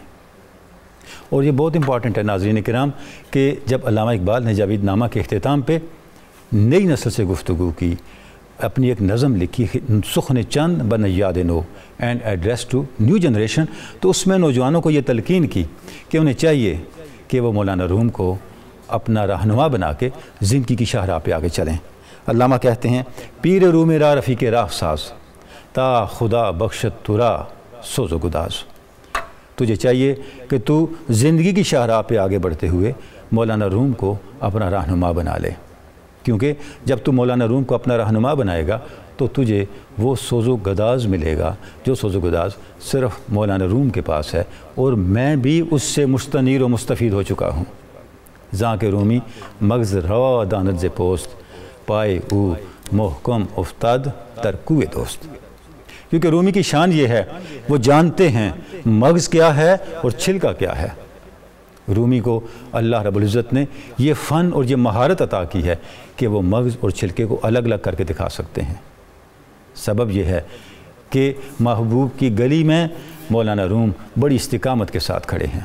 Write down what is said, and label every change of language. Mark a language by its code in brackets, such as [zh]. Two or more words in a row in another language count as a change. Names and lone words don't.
[ur] اور یہ بہت امپورٹنٹ ہے ناظرین کرام کہ جب علامہ اقبال نے جاوید نامہ کے اختتام پہ نئی نسل سے گفتگو کی، اپنی ایک نظم لکھی سخن چند بنیاد نو [en] and address to new generation, [ur] تو اس میں نوجوانوں کو یہ تلقین کی کہ انہیں چاہیے کہ وہ مولانا روم کو اپنا رہنما بنا کے زندگی کی شاہراہ پہ آگے چلیں۔ [fa] علامہ کہتے ہیں، پیر روم را رفیق راہ ساز، تا خدا بخشت ترا سوز و گداز۔ [ur] تجھے چاہیے کہ تو زندگی کی شاہراہ پہ آگے بڑھتے ہوئے مولانا روم کو اپنا رہنما بنا لے، کیونکہ جب تو مولانا روم کو اپنا رہنما بنائے گا تو تجھے وہ سوز و گداز ملے گا جو سوز و گداز صرف مولانا روم کے پاس ہے، اور میں بھی اس سے مستنیر و مستفید ہو چکا ہوں۔ [fa] زاں کے رومی مغز روا دانت ز پوست، پائے او محکم افتاد در کوئے دوست۔ [ur] کیونکہ رومی کی شان یہ ہے، وہ جانتے ہیں مغز کیا ہے اور چھلکا کیا ہے۔ رومی کو اللہ رب العزت نے یہ فن اور یہ مہارت عطا کی ہے کہ وہ مغز اور چھلکے کو الگ الگ کر کے دکھا سکتے ہیں۔ سبب یہ ہے کہ محبوب کی گلی میں مولانا روم بڑی استقامت کے ساتھ کھڑے ہیں۔